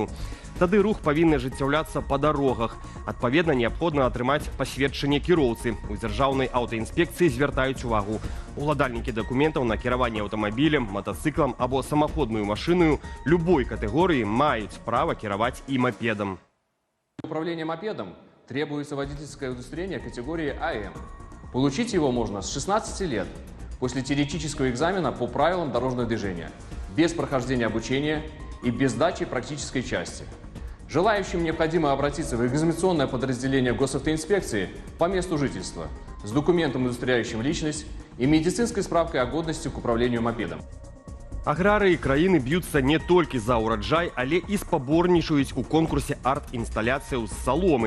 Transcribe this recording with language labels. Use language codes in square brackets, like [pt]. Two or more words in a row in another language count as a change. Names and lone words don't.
[be] Тады рух павінны ажыццяўляцца па дарогах. Адпаведна, неабходна атрымаць пасведчанне кіроўцы. У дзяржаўнай аўтаінспекцыі звяртаюць увагу. Уладальнікі дакументаў на кіраванне аўтамабілем, матацыклам або самаходную машыну любой катэгорыі маюць права кіраваць і мапедам. [ru] Управление мопедом требуется водительское удостоверение категории АМ. Получить его можно с 16 лет после теоретического экзамена по правилам дорожного движения, без прохождения обучения и без сдачи практической части. Желающим необходимо обратиться в экзаменационное подразделение госавтоинспекции по месту жительства с документом, удостоверяющим личность и медицинской справкой о годности к управлению мопедом. [be] Аграрыі краіны б'юцца не толькі за ўраджай, але і спаборнічаюць у конкурсе арт-інсталяцыяў з саломы.